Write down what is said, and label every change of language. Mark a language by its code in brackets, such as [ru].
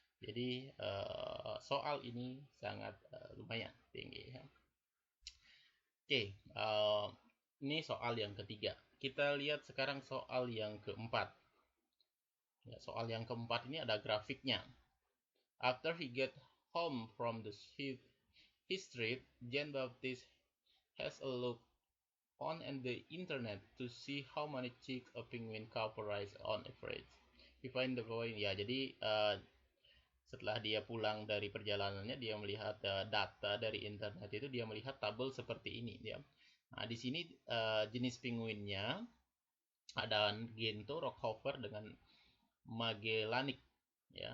[id] Jadi soal ini sangat lumayan tinggi ya. Oke, ini soal yang ketiga. Kita lihat sekarang soal yang keempat. Ya, soal yang keempat ini ada grafiknya. [en] After he get home from his trip, Jean Baptiste has a look on the internet to see how many chicks a penguin cowperize on average. He find the following. [id] Ya, jadi setelah dia pulang dari perjalanannya, dia melihat data dari internet itu, dia melihat tabel seperti ini ya. Nah, di sini jenis penguinnya ada Gento, Rockhofer dengan Magellanik ya.